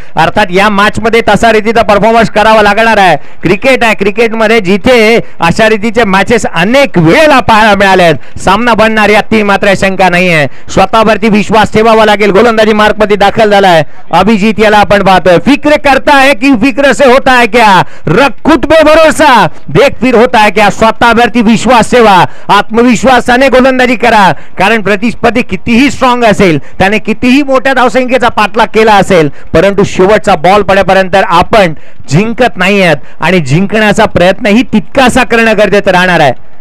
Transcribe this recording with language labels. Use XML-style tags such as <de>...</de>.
<mr>अर्थात या मॅच मध्ये तसा रीतीचा परफॉर्मन्स करावा लागणार आहे. क्रिकेट आहे, क्रिकेटमध्ये जिथे अशा रीतीचे मॅचेस अनेक वेळेला पाहायला मिळालेत. सामना बनणार यात मात्र शंका नाहीये. स्वतःवरती विश्वास ठेवावा लागेल. गोलंदाजी मार्क मध्ये दाखल झालाय अभिजित. याला आपण पाहतोय.</mr> <hi>फिक्र करता है कि फिक्र से होता है क्या, रख खुद पे भरोसा, देख फिर होता है क्या.</hi> <mr>स्वतःवरती विश्वास ठेवा, आत्मविश्वासाने गोलंदाजी करा. कारण प्रतिस्पर्धी कितीही स्ट्रॉंग असेल, त्याने कितीही मोठ्या धावसंख्येचा पाठलाग केला असेल, परंतु शेवटचा बॉल पडेपर्यंत आपण जिंकत नाहीयेत आणि जिंकण्याचा प्रयत्नही तितकासा करणं गरजेचं राहणार आहे.</mr>